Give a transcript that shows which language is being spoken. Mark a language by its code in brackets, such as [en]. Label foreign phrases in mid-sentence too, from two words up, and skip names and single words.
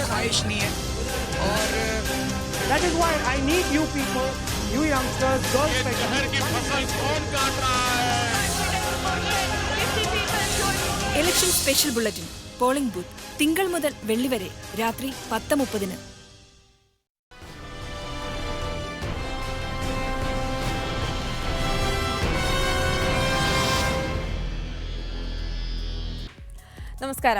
[hi] देश नहीं है और [en] That is why I need you people, you youngsters, girls like [hi] शहर की फसल कौन काट रहा है? [en] election special bulletin polling booth [ml] തിങ്കൾ മുതൽ വെള്ളി വരെ രാത്രി 10:30. നമസ്കാരം.